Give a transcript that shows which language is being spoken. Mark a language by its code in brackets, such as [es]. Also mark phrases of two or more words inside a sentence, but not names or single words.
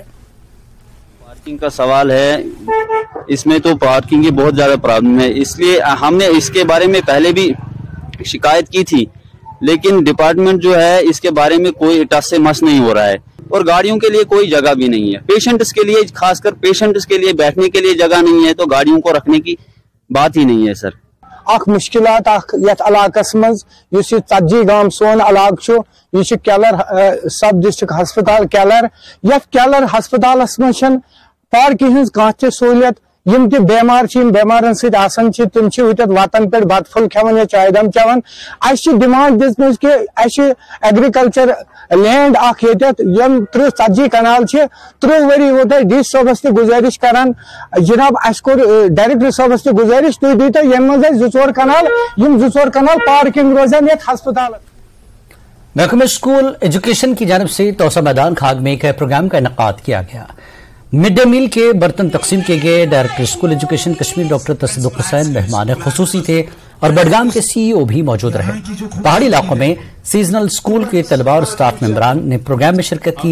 [hi] पार्किंग का सवाल है, इसमें तो पार्किंग की बहुत ज्यादा प्रॉब्लम है, इसलिए हमने इसके बारे में पहले भी शिकायत की थी, लेकिन डिपार्टमेंट जो है इसके बारे में कोई टस से मस नहीं हो रहा है और गाड़ियों के लिए कोई जगह भी नहीं है। पेशेंट्स के लिए, खासकर पेशेंट्स के लिए बैठने के लिए जगह नहीं है, तो गाड़ियों को रखने की बात ही नहीं है सर। [ks] अख मुश्किलात यथ इलाकस मज युस यह 40 गाम सोन इलाक यह केलर [en] sub district [ks] हस्पताल केलर। यथ केलर हस्पतालस मज पार्किंग हज कह सहूलियत। यम ते बेमार बेमारन सत तिम वतन पे बत फुल खेवन या चाय दम चवन। डिमांड दिज कि [en] agriculture land [ks] यम 30-40 कनाल 30 वरी वो डी सोबस गुजारिश करान जनाब अस कोर डायरेक्टर सोबस गुजारिश तुम दीतो यम मज 2-4 कनाल यम 2-4 कनाल पार्किंग रोजान ये हस्पताल। [hi] महकमे स्कूल एजुकेशन की जानिब से तोसा मैदान खाग में एक प्रोग्राम का इनेकाद किया गया। [en] mid day meal [hi] के बर्तन तकसीम किए गए। [en] Director School Education [hi] कश्मीर डॉक्टर तसद्दुक हुसैन मेहमान खुसूसी थे और बडगाम के सीईओ भी मौजूद रहे। पहाड़ी इलाकों में [en] seasonal school [hi] के तलबा और स्टाफ मेंबरान ने प्रोग्राम में शिरकत की।